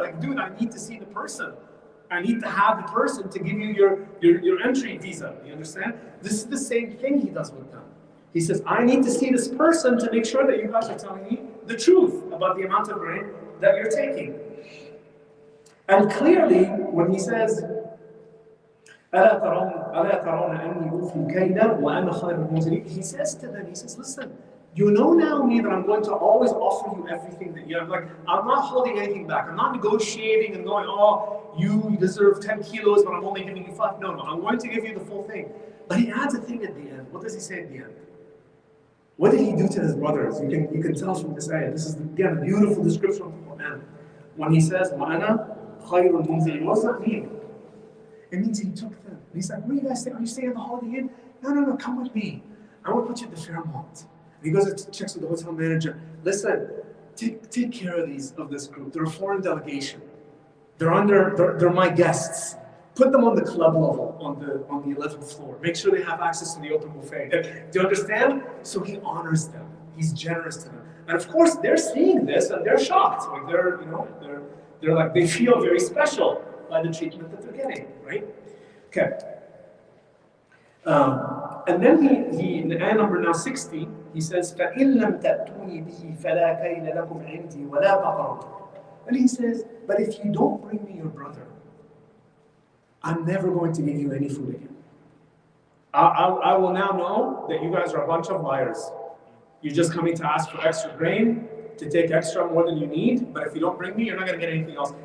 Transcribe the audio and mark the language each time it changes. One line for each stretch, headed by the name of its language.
English: Like, dude, I need to see the person. I need to have the person to give you your entry visa. You understand? This is the same thing he does with them. He says, I need to see this person to make sure that you guys are telling me the truth about the amount of grain that you're taking. And clearly, when he says,
Arabic: أَلَا تَرَوْنَ أَنِّي أُوفِي الْكَيْلَ وَأَنَا خَيْرُ الْمُنْزِلِينَ.
English: He says to them, he says, listen, you know now me that I'm going to always offer you everything that you have. Like, I'm not holding anything back. I'm not negotiating and going, oh, you deserve 10 kilos, but I'm only giving you 5. No, I'm going to give you the full thing. But he adds a thing at the end. What does he say at the end? What did he do to his brothers? You can tell from this ayah. This is, again, a beautiful description of the Quran. When he says,
Arabic: وَأَنَا خَيْرُ الْمُنْزِلِينَ,
English: what does that mean? It means he took them. He's like, where are you guys staying? Are you staying at the Holiday Inn? No, come with me. I want to put you at the Fairmont. And he goes and checks with the hotel manager. Listen, take care of this group. They're a foreign delegation. They're my guests. Put them on the club level on the 11th floor. Make sure they have access to the open buffet. Do you understand? So he honors them. He's generous to them. And of course, they're seeing this and they're shocked. Like they're like, they feel very special by the treatment that they're getting, right? Okay. And then he in ayah number now 60, he says,
Arabic: فَإِن لَمْ تَأْتُونِي بِهِ فَلَا كَيْلَ لَكُمْ عِنْدِي وَلَا تَقْرَبُوا.
English: And he says, but if you don't bring me your brother, I'm never going to give you any food again. I will now know that you guys are a bunch of liars. You're just coming to ask for extra grain, to take extra more than you need, but if you don't bring me, you're not going to get anything else.